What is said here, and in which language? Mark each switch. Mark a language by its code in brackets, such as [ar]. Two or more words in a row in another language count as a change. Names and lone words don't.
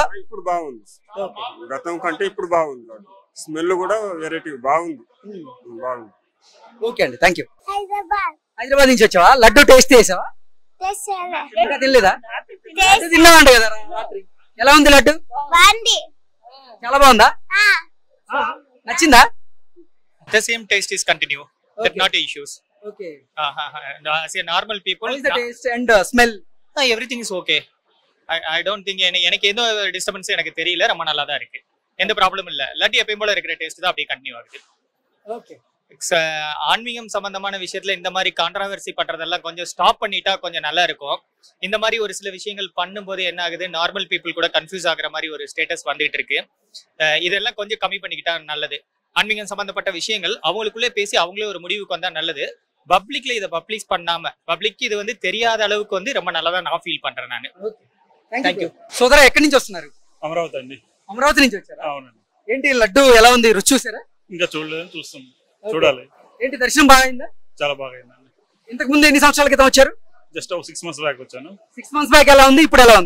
[te] ఇప్పుడు బాగుంది, గతం కంటే ఇప్పుడు బాగుంది. లడ్డు స్మెల్ కూడా వెరైటీ బాగుంది. ఓకే అండి, [en] thank you. [te] హైదరాబాద్ నుంచి వచ్చావా? లడ్డు టేస్ట్ చేసావా? తినలేదా? తిన్నామంట కదా రాత్రి. ఎలా ఉంది లడ్డు? చాలా బాగుందా? నచ్చిందా? [en] The same taste is continue. There not issues. Okay. As a normal people. How is the taste and smell? Everything is okay. I don't think [ta] எனக்கு ஏதோ டிஸ்டர்பன்ஸ் எனக்கு தெரியல, ரொம்ப நல்லா தான் இருக்கு. எந்த ப்ராப்ளமும் இல்ல. லட்டு எப்பயும் போல இருக்கிற டேஸ்ட் தான் அப்படியே கண்டினியூ ஆகுது. ஓகே. ஆன்மீகம் சம்பந்தமான விஷயத்துல இந்த மாதிரி கான்ட்ராவர்சி பண்றதெல்லாம் கொஞ்சம் ஸ்டாப் பண்ணிட்டா கொஞ்சம் நல்லா இருக்கும். இந்த மாதிரி ஒரு சில விஷயங்கள் பண்ணும்போது என்ன ஆகுது, [en] normal people [ta] கூட கன்ஃபியூஸ் ஆகுற மாதிரி ஒரு ஸ்டேட்டஸ் வந்துட்டு இருக்கு. இதெல்லாம் கொஞ்சம் கம்மி பண்ணிக்கிட்டா நல்லது. ஆன்மீகம் சம்பந்தப்பட்ட விஷயங்கள் அவங்களுக்குள்ளே பேசி அவங்களே ஒரு முடிவுக்கு வந்தா நல்லது. பப்ளிக்ல இதை பப்ளிஷ் பண்ணாம பப்ளிக் இது வந்து தெரியாத அளவுக்கு வந்து ரொம்ப நல்லதா நான் ఫీల్ பண்றேன் நான். [te] థాంక్యూ. సోదరా ఎక్కడి నుంచి వస్తున్నారు? అమరావతి అండి. అమరావతి నుంచి వచ్చారా? అవునండి. ఏంటి లడ్డు ఎలా ఉంది, రుచి చూసారా? ఇంకా చూడలేదు, చూస్తాం, చూడాలి. ఏంటి దర్శనం బాగా అయిందా? చాలా బాగా అయిందండి. ఇంతకు ముందు ఎన్ని సంవత్సరాల క్రితం వచ్చారు? [en] just 6 months back [te] వచ్చాను. [en] 6 months back [te] ఎలా ఉంది, ఇప్పుడు ఎలా ఉంది?